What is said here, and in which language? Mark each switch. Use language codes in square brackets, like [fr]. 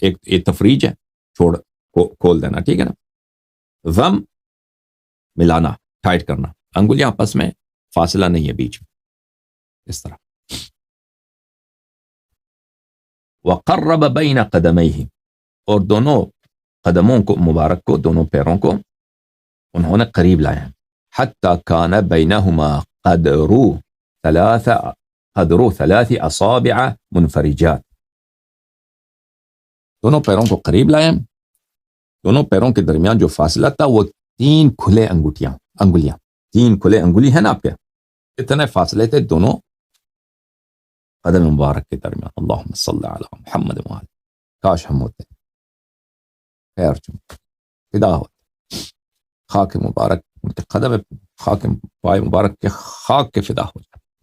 [ur] ایک تفریج ہے، کھول دینا، ٹھیک ہے نا. ضم، ملانا، ٹائٹ کرنا، انگلیاں آپس میں فاصلہ نہیں ہے بیچ میں، اس طرح. [ar] وَقَرَّبَ بَيْنَ قَدَمَيْهِ، [ur] اور دونوں قدموں کو مبارک کو، دونوں پیروں کو انہوں نے قریب لایا. [ar] حَتَّى كَانَ بَيْنَهُمَا قدر 3 أصابع منفرجات. [ur] دونوں پیروں کو قریب لائے، دونوں پیروں کے درمیان جو فاصلہ تھا وہ 3 کھلے انگلیاں، 3 کھلے انگلی ہیں نا آپ کے، اتنے فاصلے تھے دونوں قدم مبارک کے درمیان. [ar] اللہم صلی علی محمد وآلہ. [ur] کاش ہم ہوتے، خیر چونکہ فدا ہوتے، خاک مبارک ان کے قدم، خاک پائے مبارک کے خاک کے فدا ہو جائے.